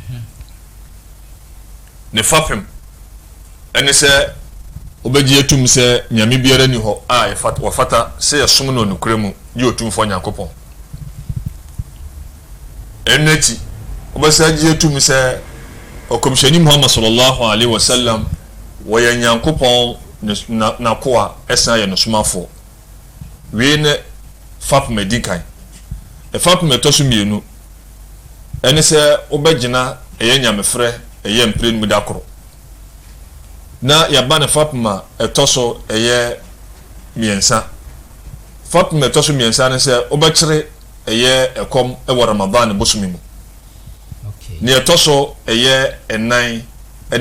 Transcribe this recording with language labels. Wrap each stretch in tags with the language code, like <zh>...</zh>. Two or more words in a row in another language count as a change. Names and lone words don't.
<ak>ne fapem ɛne sɛ obɛgye atum sɛ nyame biara ni hɔ a wɔfata sɛ yɛsom no nokora mu gye otumfoɔ nyankopɔn ɛno akyi wobɛsa gye atum sɛ ɔkɔmhyɛni Muhammad</ak> <ar>صلى الله عليه وسلم</ar> <ak>wɔyɛ nyankopɔn nakoa ɛsan yɛ nosomafoɔ wei ne fapem adi kan ɛfapem ɛtɔ so mmienu ɛne sɛ wobɛgyina ɛyɛ nyamefrɛ ɛyɛ mpire mu da koro na yaba ne fapem a ɛtɔ so ɛyɛ mmiɛnsa fapem ɛtɔ so mmiɛnsa ne sɛ wobɛkyere ɛyɛ ɛkɔm ɛwɔ Ramadan bosomi mu ne ɛtɔ so ɛyɛ ɛnan ɛne</ak>